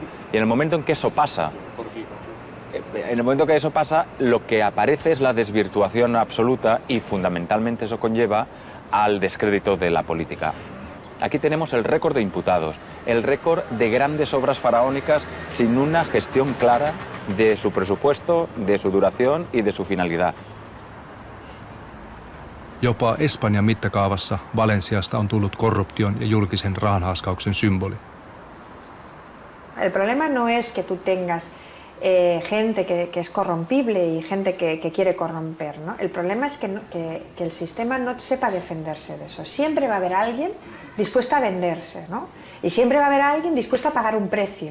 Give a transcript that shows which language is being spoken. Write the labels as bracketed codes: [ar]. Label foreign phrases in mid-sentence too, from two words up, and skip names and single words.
[es] Y en el momento en que eso pasa, lo que aparece es la desvirtuación absoluta y fundamentalmente eso conlleva al descrédito de la política. Aquí tenemos el récord de imputados, el récord de grandes obras faraónicas sin una gestión clara de su presupuesto, de su duración y de su finalidad. [fi] Jopa Espanjan mittakaavassa Valenciasta on tullut korruption ja julkisen rahanhaaskauksen symboli. [es] El problema no es que tú tengas gente que es corrompible y gente que quiere corromper, ¿no? El problema es que el sistema no sepa defenderse de eso. Siempre va a haber alguien dispuesto a venderse, ¿no? Y siempre va a haber alguien dispuesto a pagar un precio.